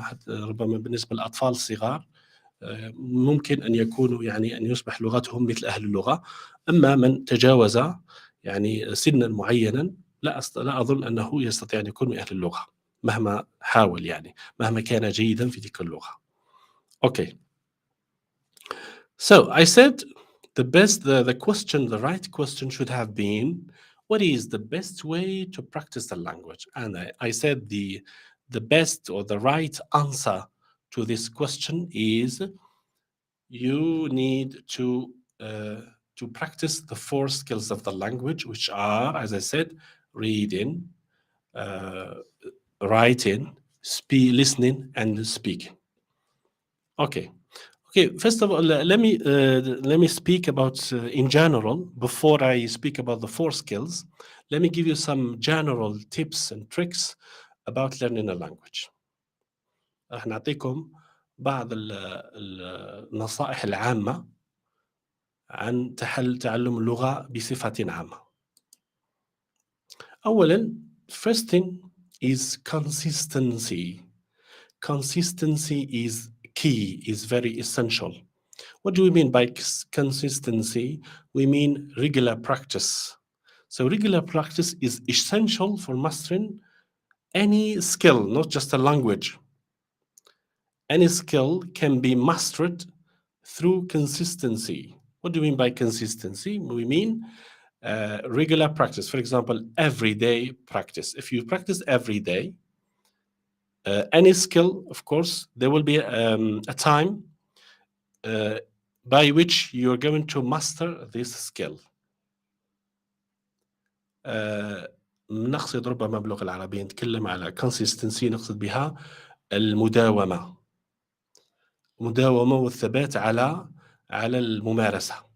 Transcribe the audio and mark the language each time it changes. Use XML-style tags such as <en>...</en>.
<ar>ربما بالنسبة للأطفال الصغار ممكن أن يكونوا يعني أن يصبح لغتهم مثل أهل اللغة. أما من تجاوز يعني سنا معينا لا أظن أنه يستطيع أن يكون من أهل اللغة مهما حاول، يعني مهما كان جيدا في تلك اللغة.</ar> <en>Okay. So I said the question, the right question should have been, what is the best way to practice the language? And I said the best or the right answer to this question is you need to practice the 4 skills of the language, which are, as I said, reading, writing, listening, and speaking. Okay. First of all, let me speak about in general. Before I speak about the 4 skills, let me give you some general tips and tricks about learning a language.</en> <ar>راح نعطيكم بعض النصائح العامة عن تعلم اللغة بصفة عامة. أولاً,</ar> <en>first thing is consistency. Consistency is key, is very essential. What do we mean by consistency? We mean regular practice. So regular practice is essential for mastering any skill, not just a language. Any skill can be mastered through consistency. What do we mean by consistency? We mean regular practice. For example, everyday practice. If you practice every day, any skill, of course, there will be a time by which you're going to master this skill.</en> <ar>نقصد ربما باللغة العربية نتكلم على consistency، نقصد بها المداومة والثبات على الممارسة.</ar>